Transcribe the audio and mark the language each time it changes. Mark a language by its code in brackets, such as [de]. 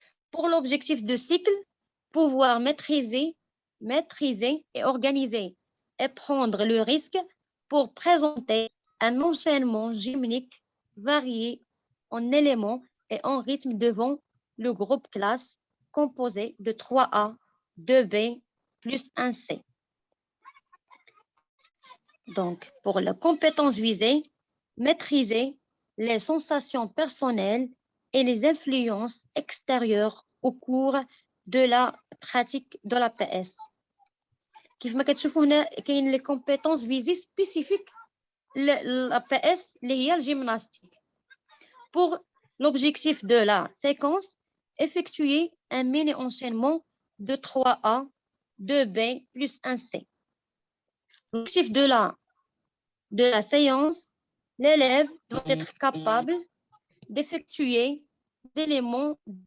[fr] Pour l'objectif de cycle: pouvoir maîtriser et organiser et prendre le risque pour présenter un enchaînement gymnique varié en éléments et en rythme devant le groupe classe composé de 3A, 2B plus 1C. Donc, pour la compétence visée: maîtriser les sensations personnelles et les influences extérieures au cours de la pratique de l'APS. [ar] كيف ما كتشوفوا هنا كاين لي [fr] compétences visées spécifiques l'APS [ar] اللي هي الجيمناستيك. [fr] Pour l'objectif de la séquence: effectuer un mini enchaînement de 3A, 2B plus 1C. L'objectif de la séance: l'élève doit être capable d'effectuer des éléments.